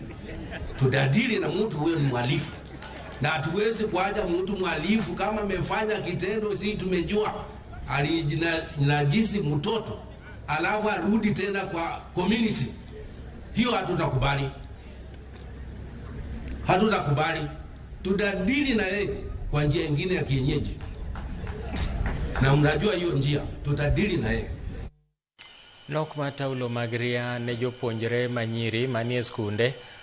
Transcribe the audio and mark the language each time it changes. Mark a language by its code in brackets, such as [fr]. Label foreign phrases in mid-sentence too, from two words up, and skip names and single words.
[sw] Tutadili na mtu wewe ni mhalifu. Na hatuwezi kuacha mtu mhalifu kama amefanya kitendo sisi tumejua alijinajisi mtoto alafu arudi tena kwa community. Hiyo hatutakubali. Hatutakubali. Tutadili na yeye kwa njia nyingine ya kienyeji. Na mnajua hiyo njia, tutadili na yeye. [luo] Nok mataulo magria ne jopuonjre manyiri manie skunde